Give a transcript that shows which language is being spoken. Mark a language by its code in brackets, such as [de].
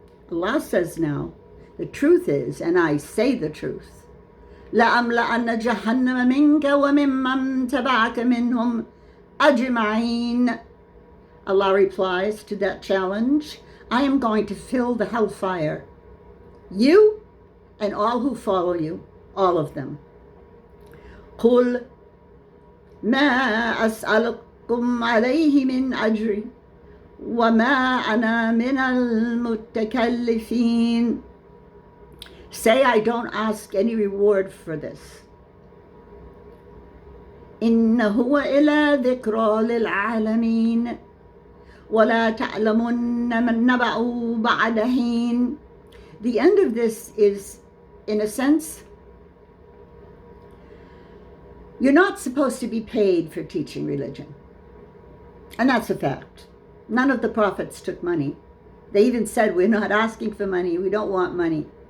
[en] Allah says now, the truth is, and I say the truth, [ar] لأملأن جهنم منك وممن تبعك منهم أجمعين. [en] Allah replies to that challenge, I am going to fill the hellfire, you and all who follow you, all of them. [ar] قل ما أسألكم عليه من أجر وما أنا من المتكلفين. [en] Say, I don't ask any reward for this. [ar] إن هو إلا ذكرى للعالمين ولا تعلمن من نبأه بعد حين. [en] The end of this is, in a sense, you're not supposed to be paid for teaching religion. And that's a fact. None of the prophets took money. They even said, we're not asking for money, we don't want money.